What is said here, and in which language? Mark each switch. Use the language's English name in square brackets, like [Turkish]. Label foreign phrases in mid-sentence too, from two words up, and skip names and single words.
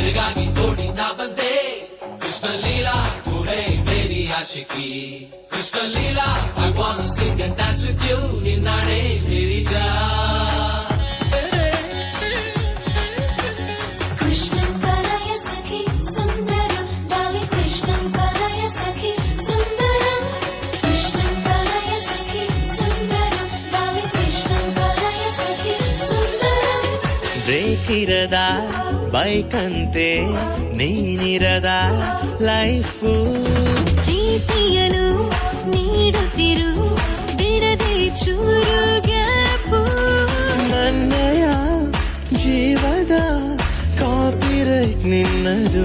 [Kannada] ನಿನಗಾಗಿ ನೋಡಿ ನಾ ಬಂದೆ ಕೃಷ್ಣ ಲೀಲಾ [Hindi] तू है मेरी आशिकी कृष्ण लीला [English] I wanna sing and dance with you ನಿನ್ನಾಡೆ [Hindi] मेरी जान [Sanskrit] कृष्णं कलय सखि सुन्दरं डार्लिंग कृष्णं कलय सखि सुन्दरं कृष्णं कलय सखि सुन्दरं डार्लिंग कृष्णं कलय सखि सुन्दरं [Kannada] ಬ್ರೇಕಿರದ ಬೈಕಂತೆ ನೀನಿರದ ಲೈಫು ಪ್ರೀತಿಯನು ನೀಡುತ್ತಿರು ಬಿಡದೆ ಚೂರು ಗ್ಯಾಪು ನನ್ನಯ ಜೀವದ ಕಾಪಿರೈಟ್ ನಿನ್ನದು